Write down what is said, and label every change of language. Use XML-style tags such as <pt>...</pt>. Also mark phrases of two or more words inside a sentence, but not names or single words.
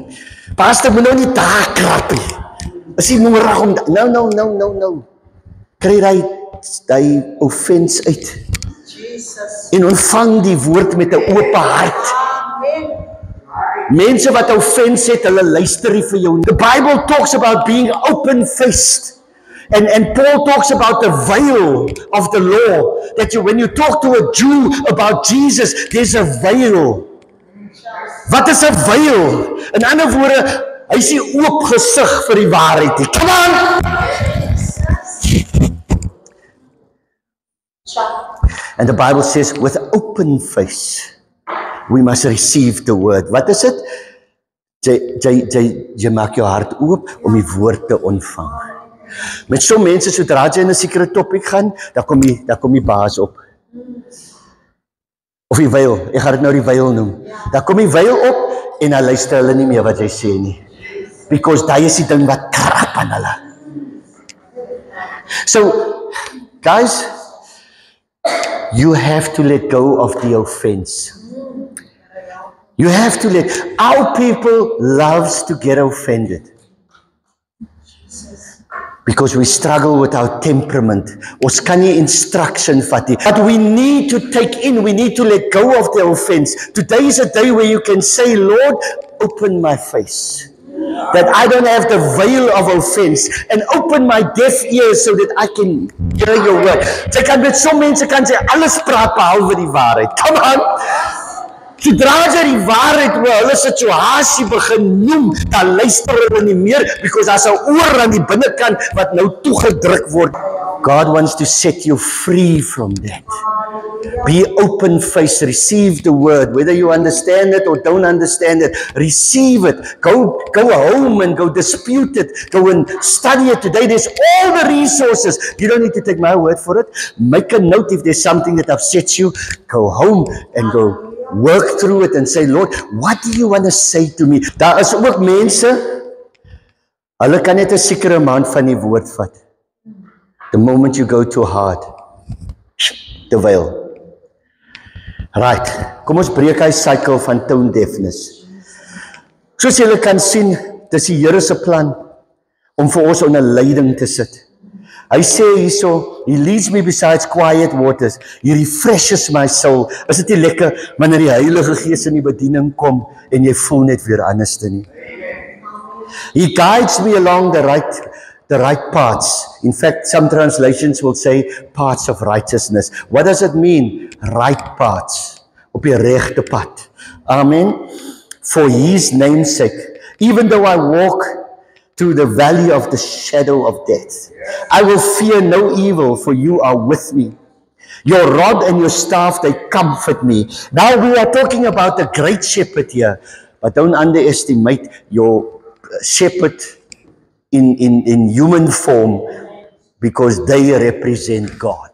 <af>Pastor moet nou nie daar krap nie. Is nie nodig om no. Kry hy offense uit. En ontvang die woord met 'n oop hart. Mense wat offense het, hulle luister nie vir jou.</af> <en>The Bible talks about being open-faced. And Paul talks about the veil of the law. That when you talk to a Jew about Jesus, there's a veil.</en> <af>Wat is 'n veil? In ander woorde, hy is nie oop gesig vir die waarheid nie.</af> <en>Come on! And the Bible says, with open face, we must receive the word.</en> <af>Wat is dit? Jy maak jou hart oop om die woord te ontvang. Met so mense, sodra jy in 'n sekere topik gaan, dan kom die baas op. Of die veil, ek gaan dit nou die veil noem. Dan kom die veil op en dan luister hulle nie meer wat jy sê nie. Because daai is die ding wat krap aan hulle.</af> <en>So, guys, you have to let go of the offense. You have to let, our people loves to get offended. Because we struggle with our temperament.</en> <af>Ons kan nie instruction vat nie.</af> <en>But we need to take in, we need to let go of the offense. Today is a day where you can say, Lord, open my face. That I don't have the veil of offense. And open my deaf ears so that I can hear your word.</en> <af>Jy kan met so mense kan sê, alles praat behalwe die waarheid. Come on! Sodra jy die waarheid oor hulle situasie begin noem, dan luister hulle nie meer, because daar's 'n oor aan die binnekant wat nou toegedruk word.</af> <en>God wants to set you free from that. Be open-faced, receive the word. Whether you understand it or don't understand it, receive it. Go home and go dispute it. Go and study it today. There's all the resources. You don't need to take my word for it. Make a note if there's something that upsets you. Go home and go work through it and say, Lord, what do you want to say to me?</en> <af>Daar is ook mense, hulle kan net 'n sekere amount van die woord vat.</af> <en>The moment you go too hard,</en> <af>terwyl. Right, kom ons breek hy cycle van</af> <en>tone deafness.</en> <af>Soos julle kan sien, dis die Here se plan om vir ons onder leiding te sit. Hy sê hierso,</af> <en>he leads me beside quiet waters. He refreshes my soul.</en> <af>Is dit nie lekker wanneer die Heilige Gees in die bediening kom en jy voel net weer anders te nie?</af> <en>He guides me along the right paths. In fact, some translations will say paths of righteousness. What does it mean? Right paths.</en> <af>Op die regte pad. Amen.</af> <en>For his name's sake. Even though I walk through the valley of the shadow of death, I will fear no evil, for you are with me. Your rod and your staff, they comfort me. Now we are talking about the great shepherd here, but don't underestimate your shepherd in human form, because they represent God.</en>